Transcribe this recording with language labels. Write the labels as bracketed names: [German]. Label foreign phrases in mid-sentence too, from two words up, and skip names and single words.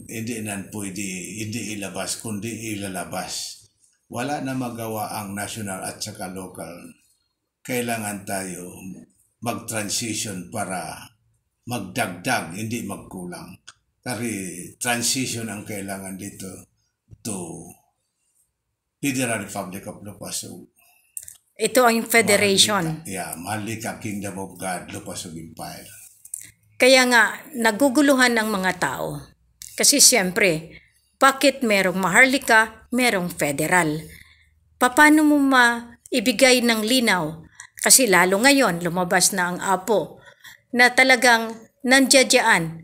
[Filipino] Hindi nan pwede hindi ilabas kundi ilalabas. Wala na magawa ang national at saka local. Kailangan tayo mag-transition para magdagdag, hindi magkulang. Kasi transition ang kailangan dito to Federal Republic of Lupasug. Ito ang federation. Maharlika Kingdom of God, Lupasug Empire. Kaya nga, naguguluhan ng mga tao. Kasi siyempre, bakit merong Maharlika, merong federal? Paano mo maibigay ng linaw? Kasi lalo ngayon, lumabas na ang Apo na talagang nandiyadyaan.